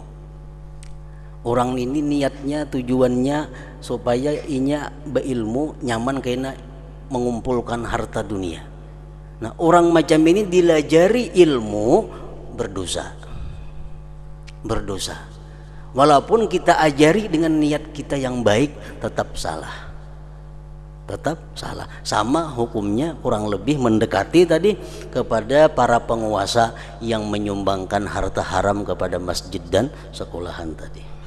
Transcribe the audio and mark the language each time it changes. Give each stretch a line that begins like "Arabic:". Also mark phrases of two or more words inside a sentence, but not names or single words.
Banjar: Orang ini niatnya tujuannya supaya inya berilmu nyaman kena mengumpulkan harta dunia. Nah orang macam ini dilajari ilmu berdosa, berdosa. Walaupun kita ajari dengan niat kita yang baik tetap salah, tetap salah. Sama hukumnya kurang lebih mendekati tadi kepada para penguasa yang menyumbangkan harta haram kepada masjid dan sekolahan tadi.